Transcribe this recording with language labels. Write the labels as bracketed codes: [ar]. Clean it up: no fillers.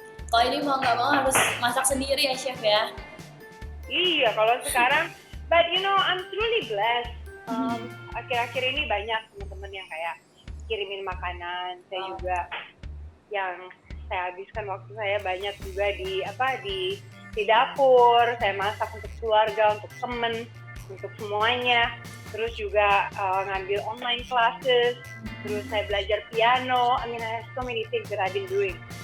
[id] Kalau ini mau nggak mau harus masak sendiri ya Chef ya? Iya, kalau sekarang, [en] but you know, I'm truly blessed. [id] Akhir-akhir ini banyak teman-teman yang kayak kirimin makanan. Saya juga yang saya habiskan waktu saya banyak juga di dapur. Saya masak untuk keluarga, untuk temen, untuk semuanya. Terus juga ngambil [en] online classes. [id] Terus saya belajar piano. [en] I mean, I have so many things that I've been doing.